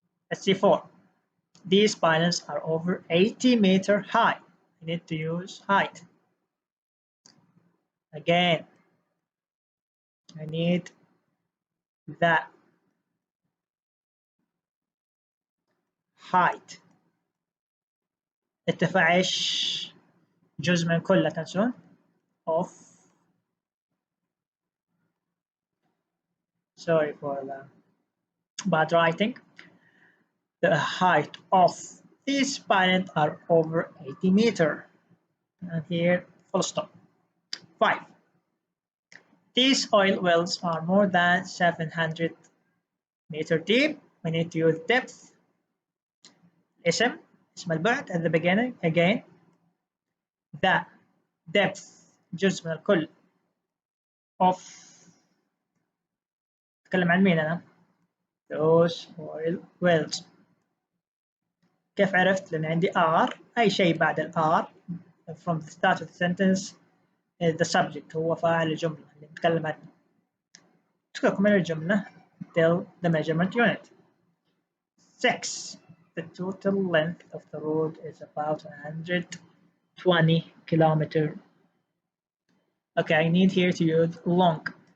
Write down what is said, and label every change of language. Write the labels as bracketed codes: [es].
[en] Let's see 4. These pylons are over 80 meter high. You need to use height. Again, I need that height. [ar] ارتفاع ايش؟ جزء من كل، لا تنسون of. [en] sorry for the bad writing. The height of these pylons are over 80 meter. And here full stop. 5. These oil wells are more than 700 meter deep. We need to use depth. [ar] اسم البعد [en] at the beginning. again the depth [ar] جزء من الكل [en] of. [ar] أتكلم عن مين أنا؟ [en] those oil wells. [ar] كيف عرفت؟ لأن عندي are، أي شيء بعد ال are [en] from the start of the sentence the subject [ar] هو فاعل الجملة اللي نتكلم عنه. تكمل الجملة [en] till the measurement unit. 6. The total length of the road is about 120 kilometers. Okay, I need here to use long.